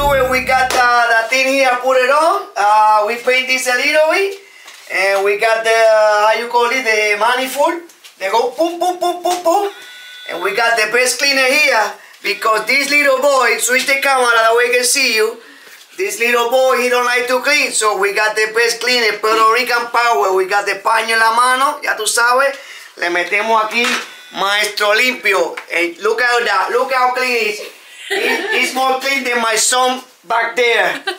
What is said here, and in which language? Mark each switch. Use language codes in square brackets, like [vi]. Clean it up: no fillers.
[en] We got the thing here, put it on. We paint this a little bit, and we got the the manifold. They go boom, boom, boom, boom, boom, and we got the best cleaner here because this little boy, switch the camera that way I can see you. This little boy, he don't like to clean, so we got the best cleaner, Puerto Rican power. We got the [es] paño en la mano, ya tú sabes. Le metemos aquí, maestro limpio. [en] And look at that, look how clean it is. It's more clean than my son back there.